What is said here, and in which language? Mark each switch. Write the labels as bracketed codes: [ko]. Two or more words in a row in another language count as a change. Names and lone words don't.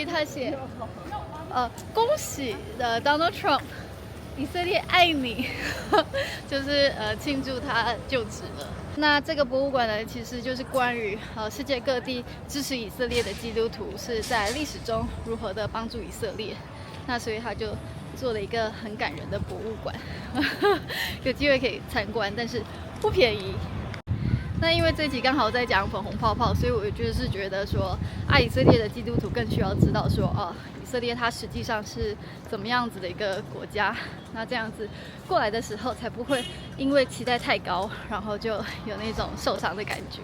[zh] 它寫恭喜Donald Trump， 以色列愛你，就是慶祝他就職了。那這個博物館呢，其實就是關於世界各地支持以色列的基督徒是在歷史中如何的幫助以色列。那所以他就做了一個很感人的博物館，有機會可以參觀，但是不便宜。那因為這一集剛好在講粉紅泡泡，所以我就是覺得說，愛以色列的基督徒更需要知道說，以色列它實際上是怎麼樣子的一個國家。那這樣子過來的時候，才不會因為期待太高，然後就有那種受傷的感覺。